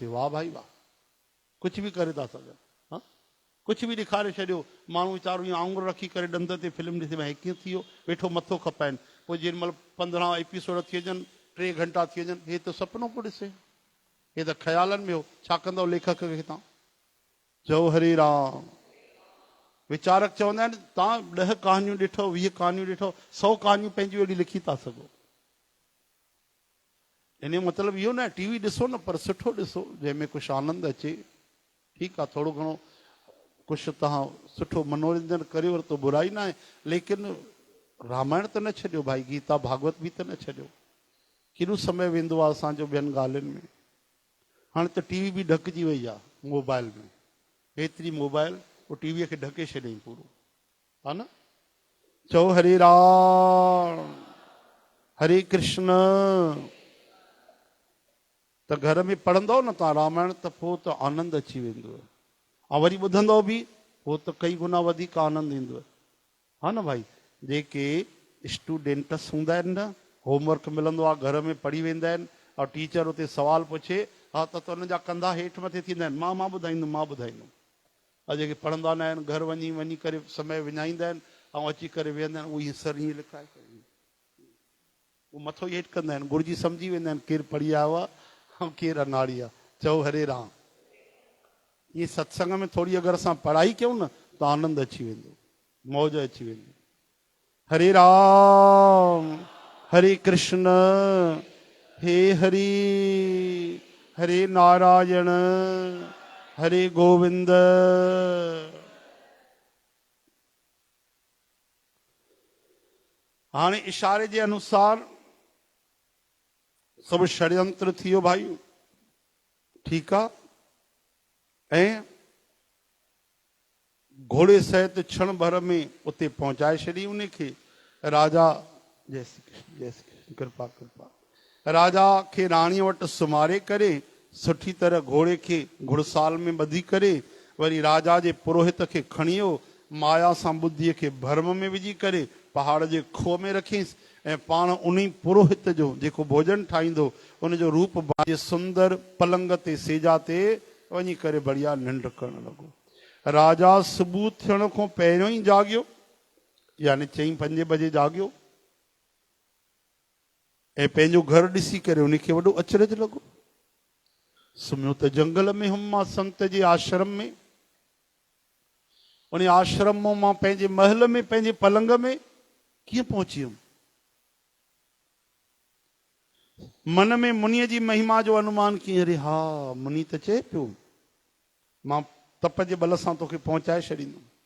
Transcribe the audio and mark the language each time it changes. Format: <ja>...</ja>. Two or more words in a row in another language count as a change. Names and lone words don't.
<sd>वाह भाई वाह, कुझु बि करे था सघनि। हा, कुझु बि ॾेखारे छॾियो, माण्हू वीचारो ईअं आङुर रखी करे ॾंद ते फिल्म ॾिसे, भाई कीअं थी वियो, वेठो मथो खपाइनि। पोइ जेॾीमहिल 15 एपिसोड थी वञनि 3 घंटा थी वञनि हे त सुपिनो पियो ॾिसे हे त ख़्यालनि में हो छा कंदव लेखक खे तव्हां चओ हरे राम विचारक चवंदा आहिनि तव्हां 10 कहानियूं ॾिठो 20 कहानियूं ॾिठो 100 कहानियूं पंहिंजियूं अहिड़ी लिखी था सघो इन जो मतिलबु इहो न टीवी ॾिसो न पर सुठो ॾिसो जंहिंमें कुझु आनंद अचे ठीकु आहे थोरो घणो कुझु तव्हां सुठो मनोरंजन करे वरितो बुराई न आहे लेकिन रामायण त न छॾियो भाई गीता भागवत बि त न छॾियो केॾो समय वेंदो आहे असांजो ॿियनि ॻाल्हियुनि में हाणे त टीवी बि ढकिजी वई आहे मोबाइल में एतिरी मोबाइल पोइ टीवीअ खे ढके छॾियईं पूरो हा न चओ हरे राम हरे कृष्ण त घर में पढ़ंदव न तव्हां रामायण त पोइ त आनंद अची वेंदव ऐं वरी ॿुधंदव बि पोइ त कई गुना वधीक आनंद ईंदव हा न भाई जेके स्टूडेंट्स हूंदा आहिनि न होमवर्क मिलंदो आहे घर में पढ़ी वेंदा आहिनि और टीचर उते सवाल पुछे हा त हुन जा कंधा हेठि मथे थींदा आहिनि मां ॿुधाईंदुमि और जेके पढ़ंदा न आहिनि घर वञी करे समय विञाईंदा आहिनि ऐं अची करे वेहंदा आहिनि उहो सर ईअं लिखाए करे उहो मथो हेठि कंदा आहिनि गुरुजी सम्झी वेंदा आहिनि केरु पढ़ी आयो आहे ऐं केरु अनाड़ी आहे चओ हरे राम इहे सत्संग में थोरी अगरि असां पढ़ाई कयूं न त आनंद अची वेंदो मौज अची वेंदी हरे राम हरे कृष्ण हे हरि हरे नारायण हरे गोविंद हाणे इशारे जे अनुसार सभु षड्यंत्र थी वियो भाई ठीकु आहे ऐं घोड़े सहित क्षण भर में उते पहुचाए छॾी उनखे राजा जय श्री कृष्ण कृपा राजा खे राणीअ वटि सुम्हारे करे सुठी तरह घोड़े खे घुड़साल में ॿधी करे वरी राजा जे पुरोहित खे खणी वियो माया सां बुद्धीअ खे भर्म में विझी करे पहाड़ जे खोह में रखीसि ऐं पाण उन पुरोहित जो जेको भोजन ठाहींदो उनजो रूप सुंदर पलंग ते सेजा ते वञी करे बढ़िया निंड करणु लॻो राजा सुबुह थियण खां पहिरियों ई जाॻियो यानी 4-5 बजे जाॻियो ऐं पंहिंजो घर ॾिसी करे उनखे वॾो अचरज लॻो सुम्हियो त जंगल में हुम मां संत जे आश्रम में उन आश्रम मां पंहिंजे महल में पंहिंजे पलंग में कीअं पहुची वियुमि मन में मुनीअ जी महिमा जो अनुमान कीअं अरे हा मुनी त चए पियो मां तप जे बल सां तोखे पहुचाए छॾींदुमि</sd>